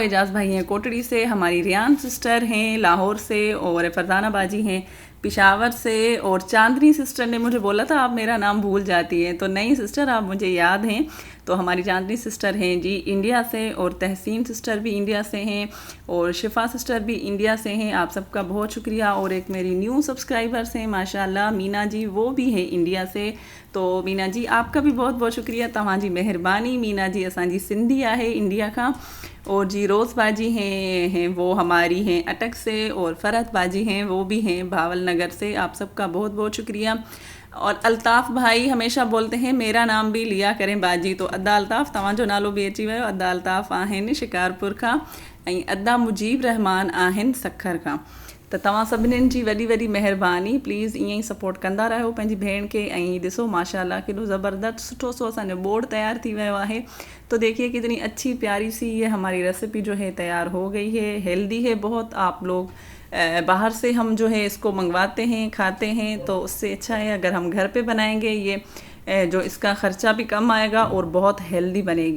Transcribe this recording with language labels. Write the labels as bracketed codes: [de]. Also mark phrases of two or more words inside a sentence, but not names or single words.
[hi] एजाज़ भाई हैं कोटड़ी से, हमारी रियान सिस्टर हैं लाहौर से, और फरजाना बाजी हैं पिशावर से, और चांदनी सिस्टर ने मुझे बोला था आप मेरा नाम भूल जाती हैं, तो नहीं सिस्टर आप मुझे याद हैं। तो हमारी चांदनी सिस्टर हैं जी इंडिया से, और तहसीन सिस्टर भी इंडिया से हैं, और शिफा सिस्टर भी इंडिया से हैं। आप सबका बहुत शुक्रिया। और एक मेरी [en] new subscribers [hi] हैं माशाल्लाह मीना जी, वो भी हैं इंडिया से। तो मीना जी आपका भी बहुत बहुत शुक्रिया, [sd] तव्हांजी मेहरबानी। मीना जी असांजी सिंधी आहे इंडिया का। [hi] और जी रोज़ बाजी हैं वो हमारी हैं अटक से, और फ़रहत बाजी हैं वो भी हैं भावल नगर से। आप सबका बहुत बहुत शुक्रिया। और अल्ताफ़ भाई हमेशा बोलते हैं मेरा नाम भी लिया करें बाजी, तो [sd] अदा अल्ताफ़ तव्हांजो नालो बि अची वियो। अदा अल्ताफ़ आहिनि शिकारपुर खां, ऐं अदा मुजीब रहमान आहिनि सखर खां। त तव्हां सभिनीनि जी वॾी वॾी महिरबानी। प्लीज़ ईअं ई सपोर्ट कंदा रहियो पंहिंजी भेण खे। ऐं ॾिसो माशाल्लाह केॾो ज़बरदस्त सुठो सो असांजो बोर्ड तैयार थी वियो आहे। [hi] तो देखिए कितनी अच्छी प्यारी सी ये हमारी रेसिपी जो है तैयार हो गई है। हेल्दी है बहुत। आप लोग बाहर से हम जो है इसको मंगवाते हैं खाते हैं, तो उससे अच्छा है अगर हम घर पे बनाएंगे ये जो इसका ख़र्चा भी कम आएगा और बहुत हेल्दी बनेगी।